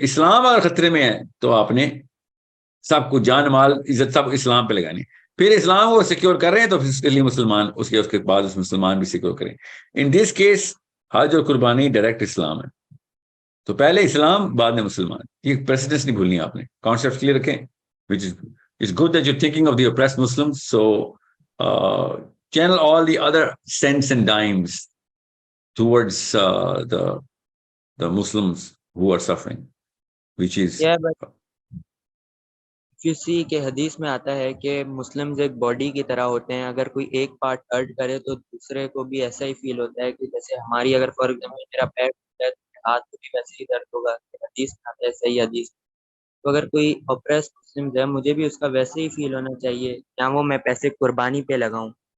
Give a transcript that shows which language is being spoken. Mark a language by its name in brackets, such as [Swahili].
[Urdu] اسلام اگر خطرے میں ہے تو آپ نے سب کچھ، جان مال عزت سب اسلام پہ لگانی. پھر اسلام کو سیکیور کر رہے ہیں تو پھر اس کے لیے مسلمان، اس کے بعد اس مسلمان بھی سیکیور کریں. [English] in this case [Urdu] حج اور قربانی ڈائریکٹ اسلام ہے. تو پہلے اسلام بعد میں مسلمان، یہ پریسیڈنس نہیں بھولنی آپ نے. کانسیپٹ کلیئر رکھیں. [English] which is good that you're thinking of the oppressed Muslims. So channel all the other cents and dimes towards the the Muslims who are suffering, which is Yeah, but [Urdu] کسی کے حدیث میں آتا ہے کہ Muslims ایک body کی طرح ہوتے ہیں، اگر کوئی ایک پارٹ ہرٹ کرے تو دوسرے کو بھی ایسا ہی فیل ہوتا ہے کہ جیسے ہماری اگر فار ایگزامپل میرا پیر ٹوٹا ہے تو میرے ہاتھ کو بھی ویسے ہی درد ہوگا، حدیث میں آتا ہے، صحیح حدیث۔ تو اگر کوئی اوپریس مسلم ہے مجھے بھی اس کا ویسے ہی فیل ہونا چاہیے، یا وہ میں پیسے قربانی پہ لگاؤں۔